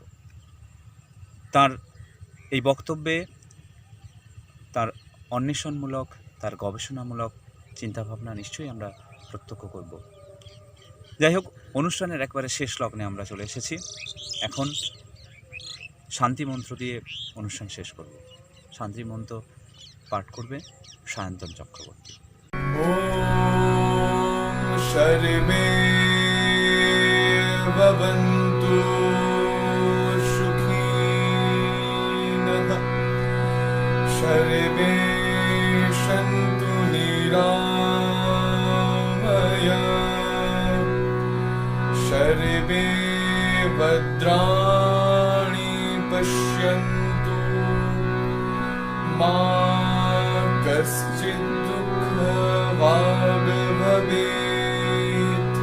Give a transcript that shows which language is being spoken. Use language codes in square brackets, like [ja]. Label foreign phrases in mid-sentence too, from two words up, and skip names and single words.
[bn] তার এই বক্তব্যে তার অন্বেষণমূলক, তার গবেষণামূলক চিন্তাভাবনা নিশ্চয়ই আমরা প্রত্যক্ষ করব। যাই হোক, অনুষ্ঠানের একবারে শেষ লগ্নে আমরা চলে এসেছি। এখন শান্তি মন্ত্র দিয়ে অনুষ্ঠান শেষ করব। শান্তি মন্ত্র পাঠ করবে সায়ন্তন চক্রবর্তী। [sa] ॐ शर्मे भवन्तु सुखिनः, शर्मे सन्तु निरामयाः, शर्मे भद्राणि पश्यन्तु, मा कश्चित् दुःखभाग् भवेत्।